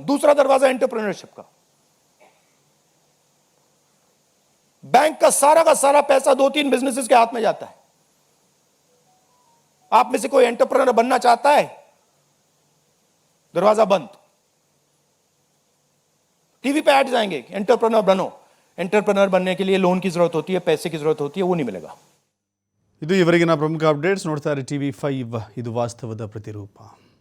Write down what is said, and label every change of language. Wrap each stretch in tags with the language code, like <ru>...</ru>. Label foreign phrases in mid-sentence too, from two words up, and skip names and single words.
<hi>दूसरा दरवाजा एंटरप्रेन्योरशिप का। बैंक का सारा पैसा 2-3 बिजनेसेस के हाथ में जाता है। आप में से कोई एंटरप्रेन्योर बनना चाहता है, दरवाजा बंद। टीवी पे एड्स आएंगे, एंटरप्रेन्योर बनो। एंटरप्रेन्योर बनने के लिए लोन की जरूरत होती है, पैसे की जरूरत होती है, वो नहीं मिलेगा।</hi> <kn>ಇದು ಇವರೆಗಿನ ಪ್ರಮುಖ ಅಪ್ಡೇಟ್ಸ್. ನೋಡ್ತಾ ಇರಿ TV5, ಇದು ವಾಸ್ತವದ ಪ್ರತಿರೂಪ.</kn>